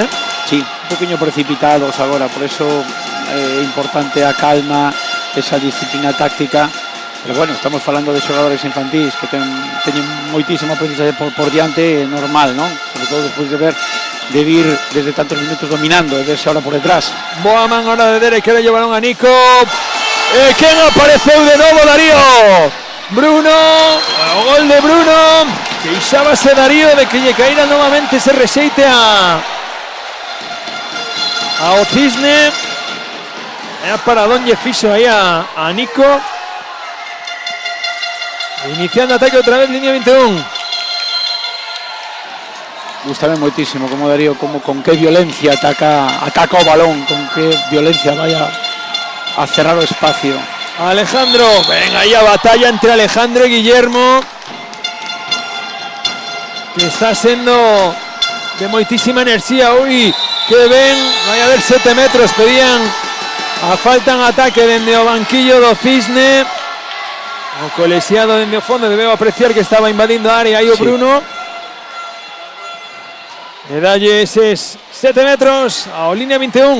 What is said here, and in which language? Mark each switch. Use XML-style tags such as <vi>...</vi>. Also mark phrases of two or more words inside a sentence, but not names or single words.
<gl>Sí, un poquinho precipitados agora,</gl> <es>por eso importante</es> <gl>a calma, esa disciplina táctica. Pero bueno, estamos falando de xogadores infantís que teñen moitísimo aprendizaje por diante, normal, ¿no? Sobre todo despois de vir desde tantos minutos dominando e verse ahora por detrás. Boa man ahora de Derek,</gl> <es>que le llevaron</es> <gl>a Nico. ¿Quién apareceu de novo? Darío. Bruno, o gol de Bruno. Que isábase Darío de que lle caíra novamente ese rexeite a Cisne. Era paradón lle fixo aí a Nico.</gl> <es>Iniciando ataque otra vez, línea 21.</es> <gl>Gústame moitísimo como Darío, con qué violencia ataca o balón, con qué violencia</gl> <es>vaya a cerrar</es> <gl>o espacio.</gl> <es>Alejandro, venga ahí a batalla entre Alejandro y Guillermo, que está siendo</es> <gl>de moitísima enerxía. Uy, que ven, vai a haber 7 metros, pedían a falta en ataque dende o banquillo do Cisne. O colexiado dende o fondo, debeu apreciar que estaba invadindo a área aí o Bruno. E dalle eses 7 metros ao línea 21.</gl>